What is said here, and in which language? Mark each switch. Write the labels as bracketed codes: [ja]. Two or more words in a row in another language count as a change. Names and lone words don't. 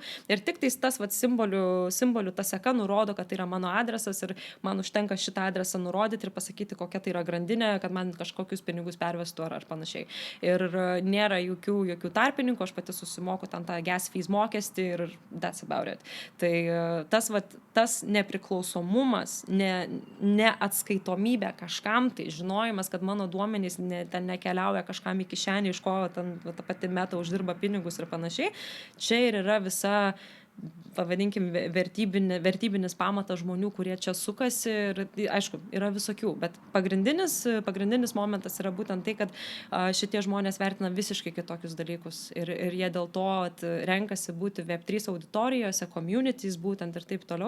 [lt] Ir tik tas simbolių ta seka nurodo, kad tai yra mano adresas ir man užtenka šitą adresą nurodyti ir pasakyti, kokia tai yra grandinė, kad man kažkokius pinigus pervestų ar panašiai. Ir nėra jokių tarpininkų, aš pati susimoku ten tą [en] gas fees [lt] mokestį ir [en] that's about it. [lt] Tai tas nepriklausomumas, neatskaitomybė kažkam, tai žinojimas, kad mano duomenys ten nekeliauja kažkam į kišenį, iš ko ten ta pati Meta uždirba pinigus ir panašiai. Čia ir yra visa pavadinkim, vertybinis pamatas žmonių, kurie čia sukasi ir, aišku, yra visokių, bet pagrindinis momentas yra būtent tai, kad šitie žmonės vertina visiškai kitokius dalykus ir jie dėl to renkasi būti Web3 auditorijose, communities būtent ir taip toliau.